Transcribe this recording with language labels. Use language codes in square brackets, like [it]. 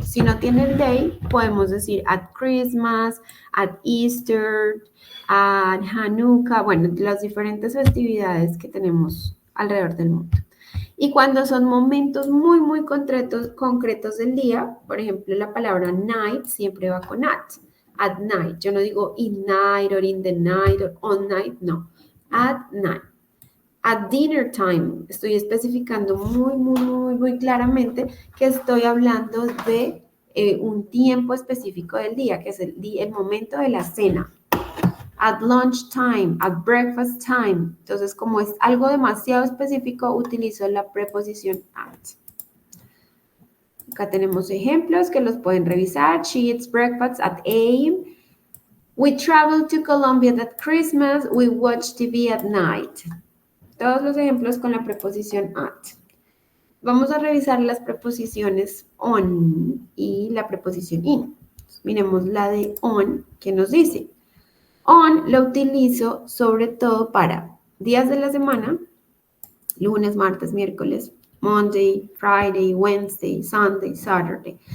[es] Si no tiene el day, podemos decir [en] at Christmas, at Easter, at Hanukkah, [es] bueno, las diferentes festividades que tenemos alrededor del mundo. Y cuando son momentos muy, muy concretos del día, por ejemplo, la palabra night siempre va con [en] at night. [es] Yo no digo [en] in night or in the night or on night, [es] no, [en] at night. At dinner time, [es] estoy especificando muy claramente que estoy hablando de un tiempo específico del día, que es el momento de la cena. [en] At lunch time, at breakfast time. [es] Entonces, como es algo demasiado específico, utilizo la preposición at. Acá tenemos ejemplos que los pueden revisar. [en] She eats breakfast at 8. We travel to Colombia at Christmas. We watch TV at night. [es] Todos los ejemplos con la preposición at. Vamos a revisar las preposiciones on y la preposición in. Miremos la de on, que nos dice. On lo utilizo sobre todo para días de la semana, lunes, martes, miércoles, [en] Monday, Friday, Wednesday, Sunday, Saturday.